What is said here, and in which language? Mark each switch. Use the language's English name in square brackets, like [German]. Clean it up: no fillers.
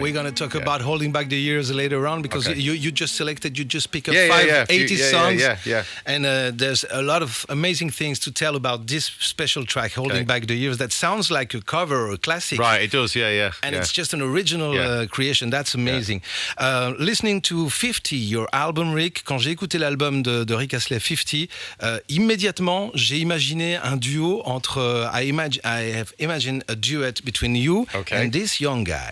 [English] We're going to talk about Holding Back the Years later on, because you just pick up 80 songs. Yeah. And there's a lot of amazing things to tell about this special track, Holding Back the Years, that sounds like a cover or a classic. Right, it does, yeah. And it's just an original creation. That's amazing. Listening to 50, your album, Rick, [French] quand j'ai écouté l'album de Rick Astley 50, immédiatement, j'ai imaginé un duo entre... [English] I have imagined a duet between you and this young guy.